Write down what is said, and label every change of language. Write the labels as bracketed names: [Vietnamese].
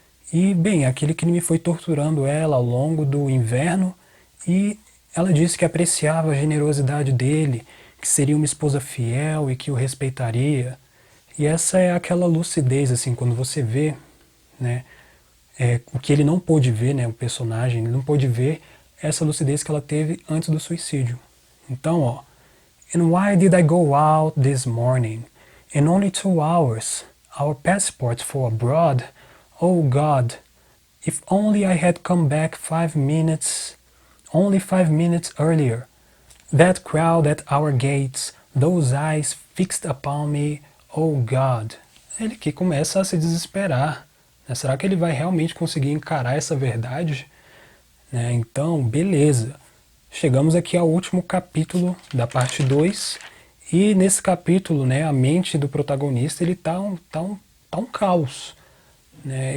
[Portuguese] E, bem, aquele crime foi torturando ela ao longo do inverno, e ela disse que apreciava a generosidade dele, que seria uma esposa fiel e que o respeitaria. E essa é aquela lucidez, assim, quando você vê, né, o que ele não pôde ver, né, o personagem, ele não pôde ver essa lucidez que ela teve antes do suicídio. Então, ó, [English] And why did I go out this morning? In only 2 hours. Our passports for abroad. Oh God, if only I had come back 5 minutes, only 5 minutes earlier. That crowd at our gates, those eyes fixed upon me, oh God. [Portuguese] Ele que começa a se desesperar. Né? Será que ele vai realmente conseguir encarar essa verdade? Né? Então, beleza. Chegamos aqui ao último capítulo da parte 2, e nesse capítulo, né, a mente do protagonista ele tá um caos. Né?